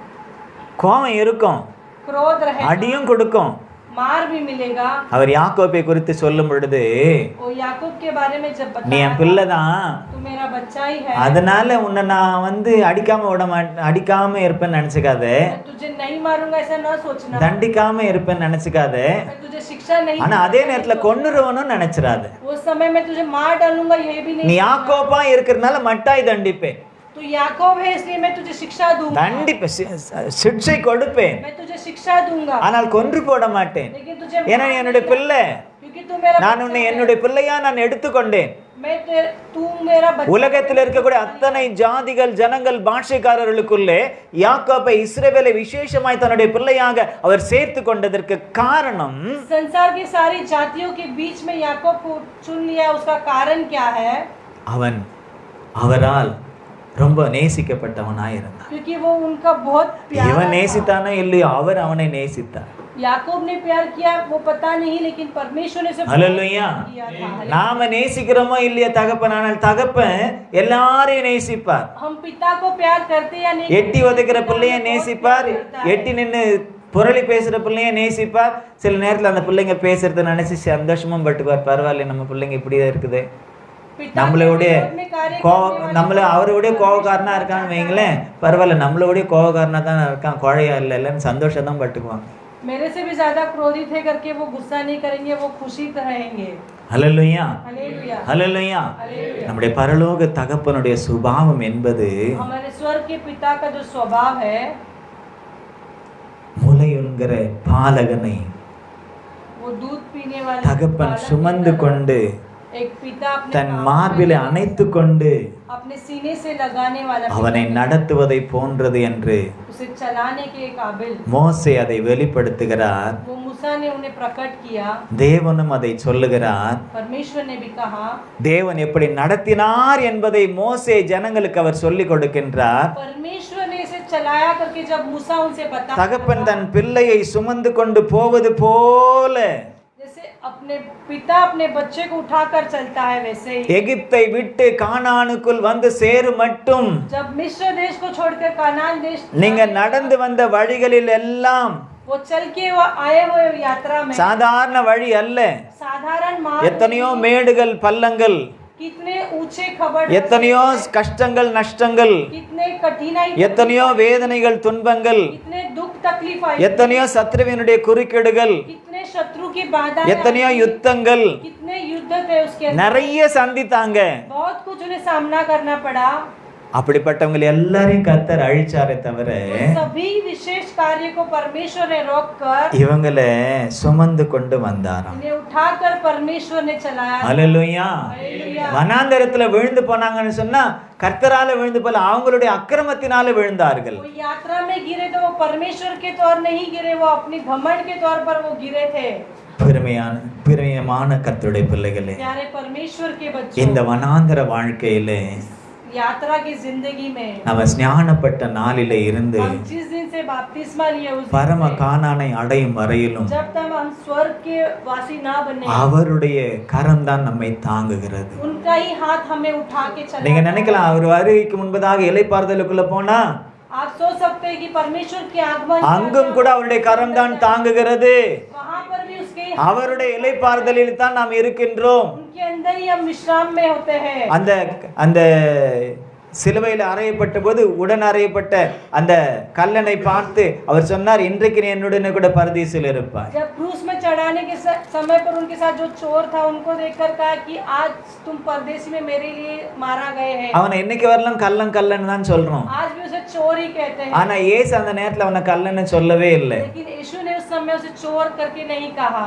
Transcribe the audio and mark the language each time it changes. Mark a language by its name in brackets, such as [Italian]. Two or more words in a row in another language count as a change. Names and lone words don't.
[Tamil] கோபம் இருக்கும், [Hindi] क्रोध रहे, [Tamil] அடியும் கொடுக்கும். [Hindi] मार भी मिलेगा। [Tamil] அவர் யாக்கோபை குறித்து சொல்லும் பொழுது, [Hindi] वो याकूब के बारे में जब [Tamil] நீ [Hindi] बताया [Tamil] என் பிள்ளைதான், [Hindi] तू मेरा बच्चा ही है, [Tamil] அதனால உன்னை நான் அடிக்காம இருப்பேன்னு நினைச்சுக்காத, [Hindi] मैं तुझे नहीं मारूंगा ऐसा ना सोचना, [Tamil] தண்டிக்காம இருப்பேன்னு நினைச்சுக்காத, [Hindi] मैं तुझे शिक्षा नहीं [Tamil] ஆனா அதே நேரத்துல கொன்னுருவனும் நினைச்சிடாத. [Hindi] उस समय में तुझे मार डालूंगा ये भी [Tamil] நீ [Hindi] नहीं। [Tamil] யாக்கோபா இருக்கிறதுனால மட்டாய் தண்டிப்பேன், [Hindi] तू याकूब है इसलिए मैं तुझे शिक्षा दूंगा, [Tamil] தண்டிப்பேன், சிக்ஷை கொடுப்பேன், [Hindi] मैं तुझे शिक्षा दूंगा, [Tamil] ஆனால் கொன்று போட மாட்டேன். [Hindi] लेकिन तुझे [Tamil] ஏன்னா நீ என்னுடைய பிள்ளை, [Hindi] क्योंकि तू मेरा [Tamil] நான் [Hindi] बच्चा [Tamil] உன்னை [Hindi] है। [Tamil] என்னுடைய பிள்ளையா நான் எடுத்துக்கொண்டேன். [Hindi] तू मेरा बच्चा। [Tamil] உலகத்தில் இருக்கக்கூடிய அத்தனை ஜாதிகள் ஜனங்கள் பாஷைக்காரர்களுக்குள்ளே யாக்கோபை இஸ்ரவேலை விசேஷமாய் தன்னுடைய பிள்ளையாக அவர் சேர்த்து கொண்டதற்கு காரணம், [Hindi] संसार की सारी जातियों के बीच में याकूब को चुन लिया, उसका कारण क्या है? [Tamil] அவன் அவரால் ரொம்ப நேசிக்கப்பட்டவனாய் இருந்தான். [Hindi] क्योंकि वो उनका बहुत प्यारा [Tamil] இவன் [Hindi] था। [Tamil] நேசித்தானோ இல்லையோ அவர் அவனை நேசித்தார். [Hindi] याकूब ने प्यार किया वो पता नहीं, लेकिन परमेश्वर ने उसे [Tamil] ஹல்லேலூயா. [Hindi] किया था। [Tamil] நாம நேசிக்கிறோமோ இல்லையா தகப்பன், ஆனால் தகப்பன் எல்லாரையும் நேசிப்பார். [Hindi] हम पिता को प्यार करते या नहीं, [Tamil] எட்டி உதைக்கிற பிள்ளைய நேசிப்பார், எட்டி நின்று புரளி பேசுற பிள்ளைய நேசிப்பார். சில நேரத்துல அந்த பிள்ளைங்க பேசுறத நினைச்சு சந்தோஷமும் பட்டுப்பார். பரவாயில்ல நம்ம பிள்ளைங்க இப்படிதான் இருக்குது, நம்மளோடைய நம்மள அவரோடைய கோவக்காரனா இருக்கான்னு வைங்களேன், பரவாயில்ல நம்மளோடைய கோவக்காரனா தான் இருக்கான், குழையா இல்லைன்னு சந்தோஷம் தான் பட்டுக்குவாங்க. [Hindi] मेरे से भी ज्यादा क्रोधित है करके वो गुस्सा नहीं करेंगे, वो खुशी रहेंगे। [Tamil] ஹல்லேலூயா, [Hindi] हालेलुया। [Tamil] ஹல்லேலூயா. [Hindi] हालेलुया। [Tamil] நம்முடைய பரலோக தகப்பனுடைய சுபாவம் என்பது [Hindi] हमारे स्वर्ग के पिता का जो स्वभाव है, [Tamil] முலையுண்கிற பாலகனை [Hindi] वो दूध पीने वाले [Tamil] தகப்பன் [Hindi] बालक [Tamil] சுமந்து [Hindi] की तरह [Tamil] கொண்டு [Hindi] एक पिता अपने [Tamil] தன் [Hindi] बालक [Tamil] மார்பிலே [Hindi] में [Tamil] அணைத்து கொண்டு [Hindi] अपने सीने से लगाने वाला [Tamil] அவனை [Hindi] पिता, [Tamil] நடத்துவதை போன்றது என்று [Hindi] उसे चलाने के काबिल [Tamil] மோசே அதை வெளிப்படுத்துகிறார். [Hindi] वो मूसा ने उन्हें प्रकट किया, [Tamil] தேவனும் அதை சொல்லுகிறார். [Hindi] परमेश्वर ने भी कहा। [Tamil] தேவன் எப்படி நடத்தினார் என்பதை மோசே ஜனங்களுக்கு அவர் சொல்லிக் கொடுக்கின்றார். [Hindi] परमेश्वर ने इसे चलाया करके जब मूसा उनसे बता, [Tamil] தகப்பன் தன் பிள்ளையை சுமந்து கொண்டு போவது போல [Hindi] जैसे अपने पिता अपने बच्चे को उठाकर चलता है, वैसे ही [Tamil] எகிப்தை விட்டு கானானுக்குள் வந்து சேரும் மட்டும் [Hindi] जब मिस्र देश को छोड़कर कानान देश [Tamil] நீங்க நடந்து வந்த வழிகளில் எல்லாம் [Hindi] वो चल के वो आए हुए यात्रा में [Tamil] சாதாரண வழி அல்ல. [Hindi] साधारण मार्ग, [Tamil] எத்தனையோ மேடுகள் பள்ளங்கள், [Hindi] कितने ऊंचे खबर, [Tamil] எத்தனையோ கஷ்டங்கள் நஷ்டங்கள், [Hindi] कितने कठिनाई, [Tamil] எத்தனையோ வேதனைகள் துன்பங்கள், [Hindi] कितने दुख तकलीफ आई, [Tamil] எத்தனையோ சத்ருவினுடைய குறுக்கீடுகள், [Hindi] कितने शत्रु की बाधा, [Tamil] எத்தனையோ யுத்தங்கள், [Hindi] कितने युद्ध थे उसके अंदर, [Tamil] நிறைய சந்தித்தாங்க. [Hindi] बहुत कुछ उन्हें सामना करना पड़ा. [Tamil] அப்படிப்பட்டவங்க எல்லாரையும் கர்த்தர் அழிச்சாரே தவிர [Hindi] उन सभी विशेष कार्य को परमेश्वर ने रोककर [Tamil] இவங்களை சுமந்து கொண்டு வந்தாராம். [Hindi] इन्हें उठाकर परमेश्वर ने चलाया। [Tamil] அல்லேலூயா. [Hindi] हालेलुया। [Tamil] வனாந்தரத்துல விழுந்து போனாங்கன்னு சொன்னா கர்த்தரால விழுந்து போல, அவங்களுடைய அக்கிரமத்தினால விழுந்தார்கள். [Hindi] वो यात्रा में गिरे तो वो परमेश्वर के तौर नहीं गिरे, वो अपनी घमंड के तौर पर वो गिरे थे। [Tamil] பிரியமான கர்த்தருடைய பிள்ளைகளே, [Hindi] प्यारे परमेश्वर के बच्चों, [Tamil] இந்த வனாந்தர வாழ்க்கையிலே [Hindi] यात्रा की जिंदगी में [Tamil] நம்ம ஸ்நானப்பட்ட நாளிலே இருந்து [Hindi] हम जिस दिन से बपतिस्मा लिए उस दिन [Tamil] பரம [Hindi] से, [Tamil] கானானை அடையும் வரையிலும் [Hindi] जब तक हम स्वर्ग के वासी ना बने, [Tamil] அவருடைய கரம் தான் நம்மை தாங்குகிறது. [Hindi] उनका ही हाथ हमें उठा के चला। [Tamil] நீங்க நினைக்கலாம், அவர் வருகைக்கு முன்பதாக இளைப்பாறுதலுக்குள்ள போனா [Hindi] आप सोच सकते हैं कि परमेश्वर के आगमन [Tamil] அங்கும் கூட அவருடைய கரம் தான் தாங்குகிறது. [Hindi] वहाँ पर भी उसके [Tamil] அவருடைய இளைப்பாறுதலில் தான் நாம் இருக்கின்றோம். [Hindi] उनके अंदर ही हम विश्राम में होते हैं। [Tamil] அந்த அந்த சிலுவையில் அறையப்பட்ட போது உடன் அறையப்பட்ட அந்த கல்லனை பார்த்து அவர் சொன்னார், இன்றைக்கு நீ என்னுடனே கூட பரதீசில் இருப்பாய். [Hindi] जब क्रूस में चढ़ाने के समय पर उनके साथ जो चोर था उनको देखकर कहा कि आज तुम परदेसी में मेरे लिए मारा गए हैं। [Tamil] அவனை இன்னைக்கு வரலாம் கல்லன் தான் சொல்றோம். [Hindi] आज भी उसे चोर ही कहते हैं। [Tamil] ஆனா இயேசு அந்த நேரத்துல அவனை கல்லன்னு சொல்லவே இல்லை. [Hindi] लेकिन यीशु ने उस समय उसे चोर करके नहीं कहा।